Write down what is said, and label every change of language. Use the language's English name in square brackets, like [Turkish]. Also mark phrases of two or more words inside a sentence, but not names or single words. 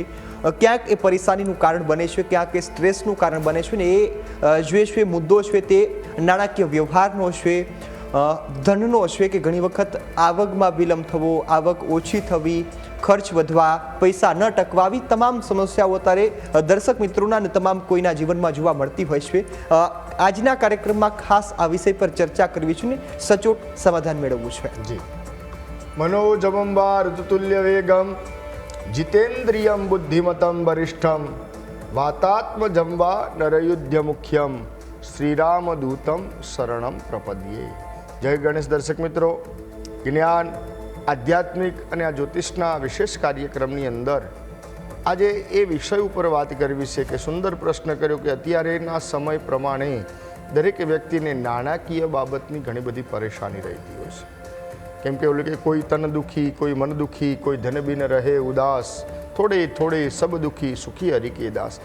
[Gujarati] ક્યાંક એ પરેશાનીનું કારણ બને છે, ક્યાંક એ સ્ટ્રેસનું કારણ બને છે ને એ જે છે મુદ્દો છે તે નાણાકીય વ્યવહારનો છે, ધનનો છે કે ઘણી વખત આવકમાં વિલંબ થવો, આવક ઓછી થવી, ખર્ચ વધવા, પૈસા ન ટકવા, આવી તમામ સમસ્યાઓ અત્યારે દર્શક મિત્રોના અને તમામ કોઈના જીવનમાં જોવા મળતી હોય છે। આજના કાર્યક્રમમાં ખાસ આ વિષય પર ચર્ચા કરવી છે ને સચોટ સમાધાન મેળવવું છે। જી, [Sanskrit] मनोजवं वा ऋतुतुल्य वेगं जितेन्द्रियं बुद्धिमतं वरिष्ठं वातात्मजं वा नरयुध्य मुख्यम श्रीरामदूतं शरणं प्रपद्ये। [Gujarati] જય ગણેશ. દર્શક મિત્રો, જ્ઞાન, આધ્યાત્મિક અને આ જ્યોતિષના વિશેષ કાર્યક્રમની અંદર આજે એ વિષય ઉપર વાત કરવી છે કે સુંદર પ્રશ્ન કર્યો કે અત્યારેના સમય પ્રમાણે દરેક વ્યક્તિને નાણાકીય બાબતની ઘણી બધી પરેશાની રહેતી હોય છે। કેમ કે ઓલું કે [Hindi] कोई तन दुखी, कोई मन दुखी, कोई धन बिन रहे उदास, थोड़े थोड़े सब दुखी सुखी हरिके दास।